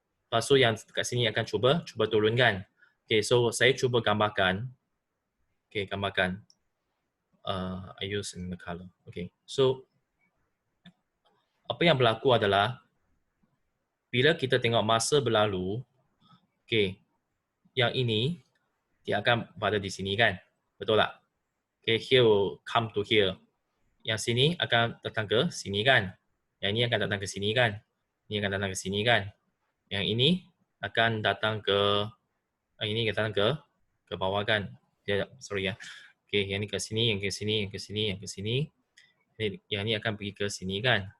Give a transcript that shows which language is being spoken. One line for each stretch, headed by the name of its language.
Malay: Lepas tu yang dekat sini akan cuba turunkan. Okay, so saya cuba gambarkan. Okay, gambarkan.
English: I use in the color.
Malay: Okay, so apa yang berlaku adalah bila kita tengok masa berlalu, okay, yang ini dia akan berada di sini kan? Betul tak?
English: Okay, here will come to here.
Malay: Yang sini akan datang ke sini kan? Yang ini akan datang ke sini kan? Ini akan datang ke sini kan? Yang ini akan datang ke ini akan datang ke bawah kan? Sorry ya. Okay, yang ini ke sini, yang ke sini, yang ke sini, yang ke sini. Yang ini akan pergi ke sini kan?